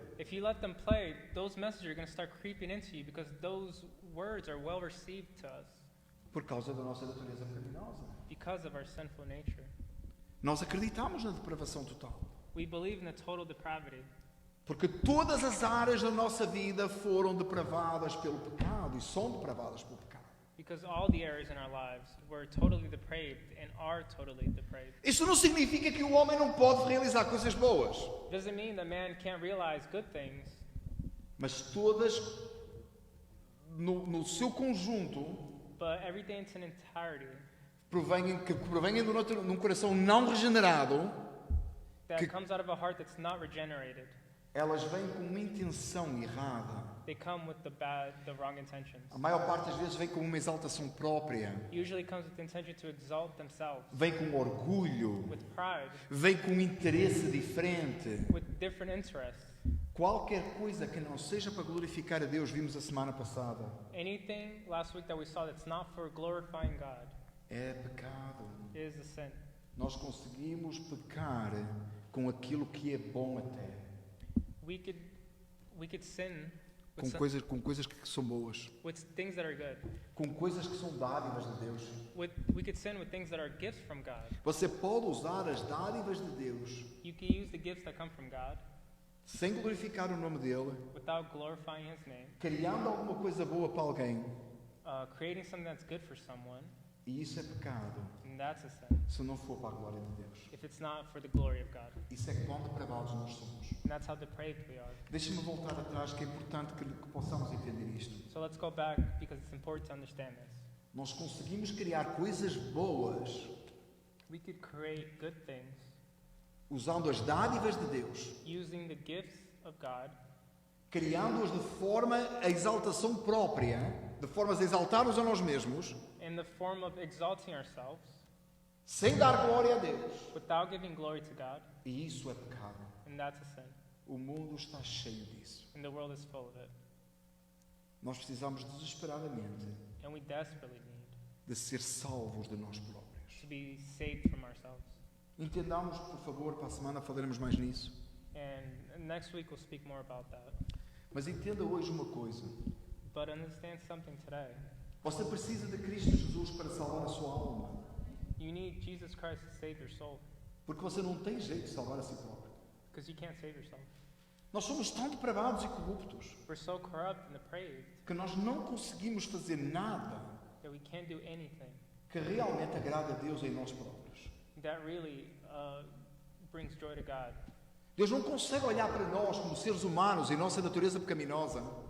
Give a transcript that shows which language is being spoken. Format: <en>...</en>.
<en>If you let them play, those messages are going to start creeping into you because those words are well received to us</en> <pt>Por causa da nossa natureza pecaminosa.</pt> <en>because of our sinful nature.</en> <pt>Nós acreditamos na depravação total.</pt> <en>We believe in the total depravity</en> <pt>Porque todas as áreas da nossa vida foram depravadas pelo pecado e são depravadas pelo pecado.</pt> <en>because all the areas in our lives were totally depraved and are totally depraved.</en> <pt>Isso não significa que o homem não pode realizar coisas boas,</pt> <en>Doesn't mean that man can't realize good things,</en> <pt>mas todas, no seu conjunto,</pt> <en>but everything in its entirety</en> <pt>provêm de um coração não regenerado.</pt> <en>that</en> <pt>Que-</pt> <en>comes out of a heart that's not regenerated,</en> <pt>Elas vêm com uma intenção errada.</pt> <en>they come with the wrong intentions.</en> <pt>A maior parte das vezes vem com uma exaltação própria,</pt> <en>Usually comes with the intention to exalt themselves,</en> <pt>vem com orgulho,</pt> <en>with pride,</en> <pt>vem com um interesse diferente.</pt> <en>with different interests.</en> <pt>Qualquer coisa que não seja para glorificar a Deus, vimos a semana passada,</pt> <en>Anything last week that we saw that's not for glorifying God</en> <pt>é pecado.</pt> <en>is a sin.</en> <pt>Nós conseguimos pecar com aquilo que é bom até,</pt> <en>We could sin with,</en> <pt>com coisas que são boas,</pt> <en>with things that are good.</en> <pt>com coisas que são dádivas de Deus.</pt> <en>We could sin with things that are gifts from God.</en> <pt>Você pode usar as dádivas de Deus</pt> <en>You can use the gifts that come from God</en> <pt>sem glorificar o nome dele,</pt> <en>without glorifying His name,</en> <pt>criando alguma coisa boa para alguém,</pt> <en>creating something that's good for someone,</en> <pt>e isso é pecado</pt> <en>and that's a sin.</en> <pt>se não for para a glória de Deus.</pt> <en>If it's not for the glory of God,</en> <pt>Isso é quão depravados nós somos.</pt> <en>and that's how depraved we are.</en> <pt>Deixa-me voltar atrás, que é importante que possamos entender isto.</pt> <en>So let's go back because it's important to understand this.</en> <pt>Nós conseguimos criar coisas boas</pt> <en>We could create good things</en> <pt>usando as dádivas de Deus,</pt> <en>using the gifts of God,</en> <pt>criando-as de forma a exaltação própria, de formas a exaltar-nos a nós mesmos,</pt> <en>in the form of exalting ourselves</en> <pt>sem dar glória a Deus.</pt> <en>without giving glory to God,</en> <pt>E isso é pecado.</pt> <en>and that's a sin.</en> <pt>O mundo está cheio disso.</pt> <en>And the world is full of it.</en> <pt>Nós precisamos desesperadamente</pt> <en>And we desperately need</en> <pt>de ser salvos de nós próprios.</pt> <en>to be saved from ourselves.</en> <pt>Entendamos, por favor, para a semana falaremos mais nisso.</pt> <en>And next week we'll speak more about that.</en> <pt>Mas entenda hoje uma coisa.</pt> <en>But understand something today.</en> <pt>Você precisa de Cristo Jesus para salvar a sua alma.</pt> <en>You need Jesus Christ to save your soul</en> <pt>Porque você não tem jeito de salvar a si próprio.</pt> <en>because you can't save yourself.</en> <pt>Nós somos tão depravados e corruptos</pt> <en>We're so corrupt and depraved</en> <pt>que nós não conseguimos fazer nada</pt> <en>that we can't do anything</en> <pt>que realmente agrada a Deus em nós próprios.</pt> <en>that really brings joy to God.</en> <pt>Deus não consegue olhar para nós como seres humanos e nossa natureza pecaminosa</pt>